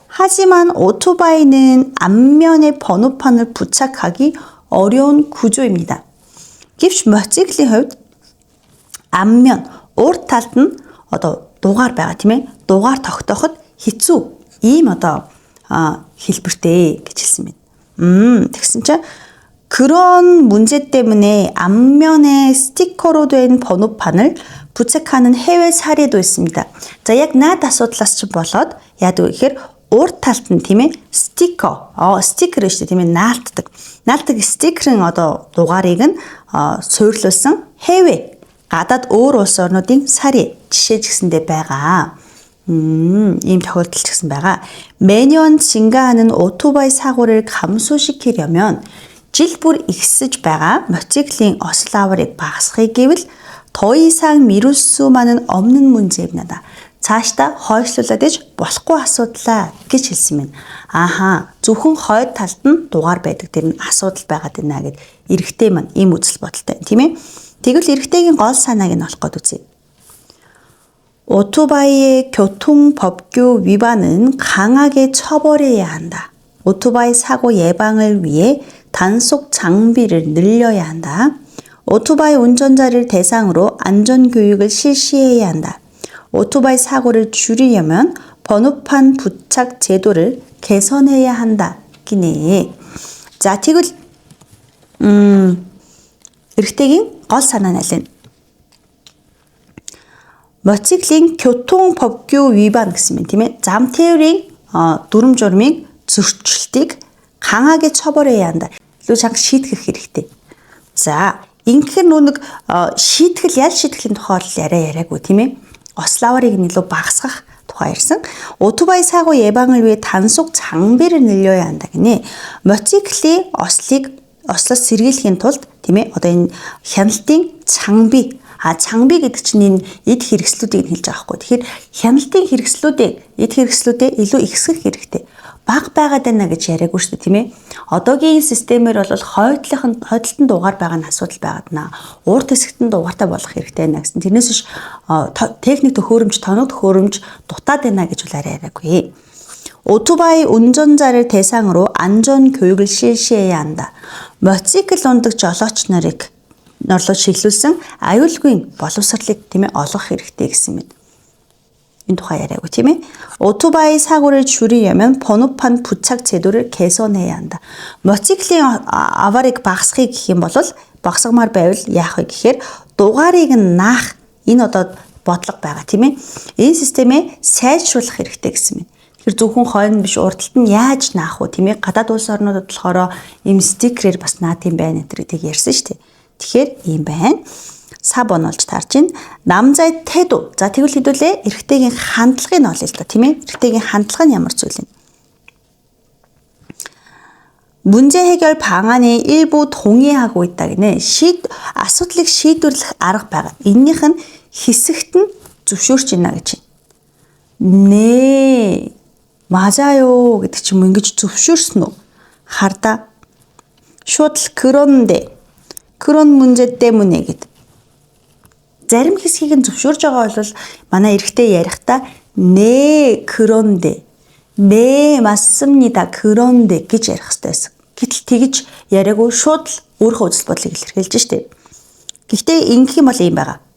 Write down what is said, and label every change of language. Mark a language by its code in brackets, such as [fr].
[ko] 하지만 오토바이는 앞면에 번호판을 부착하기 어려운 구조입니다. [mn] гэвч мотоциклийн хувьд 앞면, урд талд нь одоо дугаар байгаа тийм ээ. дугаар тогтооход хэцүү. Ийм одоо хэлбэртэй гэж хэлсэн байна. тэгсэн чинь [ko] 그런 문제 때문에 앞면에 스티커로 된 번호판을 부착하는 해외 사례도 있습니다. [mn] 자, яг наад асуудлаас ч болоод яадаг вэ гэхээр урд талд нь тийм ээ стикер шүү дээ тийм ээ наалтдаг стикерын одоо дугаарыг нь суйрлуулсан 해외 гадаад өөр улс орнуудын 사례 жишээ ч гэсэндээ байгаа. ийм тохиолдол ч гэсэн байгаа. [ko] 매년 증가하는 오토바이 사고를 감소시키려면 [mn] жил бүр ихсэж байгаа мотоциклийн осол аварыг багасгахыг гэвэл [ko] 더 이상 미룰 수만은 없는 문제입니다. [mn] цаашдаа хойшлуулад иж болохгүй асуудлаа гэж хэлсэн юм. Зөвхөн хойд талд нь дугаар байдаг тэр нь асуудал байгаад байна гэд эрэгтэй маань ийм үзэл бодолтой тийм ээ. Тэгвэл эрэгтэйгийн гол санааг нь олох гээд үзье. [ko] 오토바이의 교통법규 위반은 강하게 처벌해야 한다. 오토바이 사고 예방을 위해 단속 장비를 늘려야 한다. 오토바이 운전자를 대상으로 안전교육을 실시해야 한다. 오토바이 사고를 줄이려면 번호판 부착 제도를 개선해야 한다. 기네. [mn] 자, тэгвэл эрэгтэйгийн гол санаа нь аль вэ? мотоциклийн 교통법규 위반 гэсэн юм тийм ээ. Зам тээврийн дүрм журмын зөрчилтийг [ko] 강하게 처벌해야 한다. [mn] илүү чанга шийтгэх хэрэгтэй. За, ингэхээр нэг шийтгэл ял шийтгэлийн тухай яриаггүй тийм ээ. ославарыг илүү багасгах тухай ярьсан. [ko] 오토바이 사고 예방을 위해 단속 장비를 늘려야 한다 гинэ. [mn] мотоциклийн ослоос сэргийлэхийн тулд тийм ээ одоо энэ хяналтын 장비 장비 гэдэг чинь энэ эд хэрэгслүүдийг хэлж байгаа хгүй. Тэгэхээр хяналтын эд хэрэгслүүдээ илүү ихсгэх хэрэгтэй. Баг байгаад байна гэж яриаггүй шүү дээ тийм ээ. Одоогийн системээр бол хойдлолтын дугаар байгаа нь асуудал байгаад байна. Урд хэсэгт нь дугаартай болох хэрэгтэй байна гэсэн. Тэрнээс биш техник төхөөрөмж, тоног төхөөрөмж дутаад байна гэж бол яриаггүй. [ko] 오토바이 운전자를 대상으로 안전 교육을 실시해야 한다. [mn] мотоцикл ундаг жолооч нарыг чиглүүлсэн аюулгүй боловсролыг тийм ээ олгох хэрэгтэй гэсэн мэт. энэ тухай яриаггүй тийм ээ. [ko] 오토바이 사고를 줄이려면 번호판 부착 제도를 개선해야 한다. [mn] мотоциклийн аварыг багасгахыг гэх юм бол багасгамаар байвал яах вэ гэхээр дугаарыг нь наах энэ одоо бодлого байгаа тийм ээ. Энэ системээ сайжруулах хэрэгтэй гэсэн мэт. Тэгэхээр зөвхөн хойно биш урдталт нь яаж наах вэ тийм ээ. Гадаад улс орнуудад болохоор ийм стикерээр бас наад юм байна гэдгийг ярьсан шүү дээ. Тэгэхээр ийм байна. 4번 олж таарч байна. [ko] 남자의 태도. [mn] За тэгвэл хэдүүлээ эрэгтэйгийн хандлагыг нь олъё л да тийм ээ. эрэгтэйгийн хандлага нь ямар зүйл вэ? [ko] 문제 해결 방안에 일부 동의하고 있다 гинэ. [mn] асуудлыг шийдвэрлэх арга байгаа. Эннийх нь хэсэгт нь зөвшөөрч байна гэж байна. [ko] 네. 맞아요 [mn] гэдэг ч юм ингэж зөвшөөрсөн үү? харда. шууд л [ko] 그런데 그런 문제 때문에 гэдэг. [mn] зарим хэсгийг нь зөвшөөрж байгаа бол манай эрэгтэй ярихдаа [ko] 네 그런데 네 맞습니다 그런데 [mn] гэж ярих хэрэгтэй байсан. Гэтэл тэгж яриаггүй шууд л өөрийнхөө үзэл бодлыг илэрхийлж штэ. Гэхдээ ингэх юм бол юм байгаа.